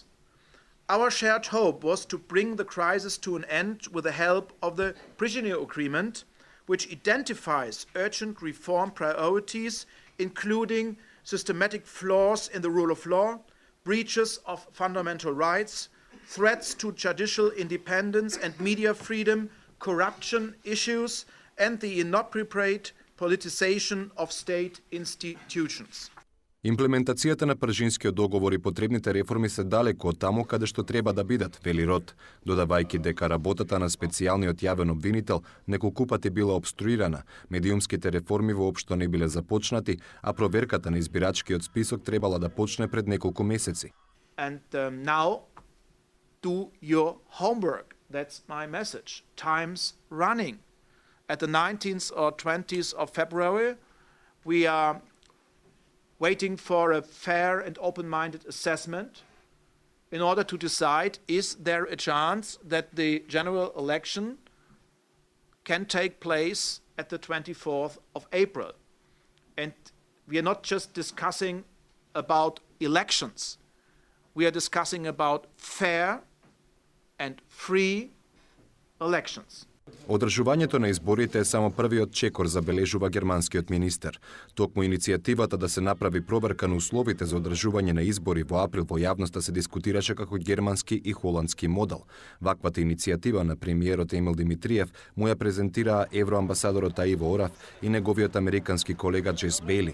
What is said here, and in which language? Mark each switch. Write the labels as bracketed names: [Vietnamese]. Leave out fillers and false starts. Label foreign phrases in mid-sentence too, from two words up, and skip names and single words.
[English] Our shared hope was to bring the crisis to an end with the help of the Prishina Agreement, which identifies urgent reform priorities, including systematic flaws in the rule of law, breaches of fundamental rights, threats to judicial independence and media freedom, corruption issues, and the inappropriate politicization of state institutions. [Macedonian] Имплементацијата на Пржинскиот договор и потребните реформи се далеку од таму каде што треба да бидат, вели Рот, додавајќи дека работата на специјалниот јавен обвинител неколку пати била обструирана, медиумските реформи воопшто не биле започнати, а проверката на избирачкиот список требала да почне пред неколку месеци. [English] And now do your homework. That's my message. Time's running. At the 19th or 20th of February, we are waiting for a fair and open-minded assessment in order to decide, is there a chance that the general election can take place at the 24th of April? And we are not just discussing about elections. We are discussing about fair and free elections. [Macedonian] Одржувањето на изборите е само првиот чекор, забележува германскиот министер. Токму иницијативата да се направи проверка на условите за одржување на избори во април во јавноста се дискутираше како германски и холандски модел. Ваквата иницијатива на премиерот Емил Димитриев му ја презентираа евроамбасадорот Аиво Ораф и неговиот американски колега Джес Бейли.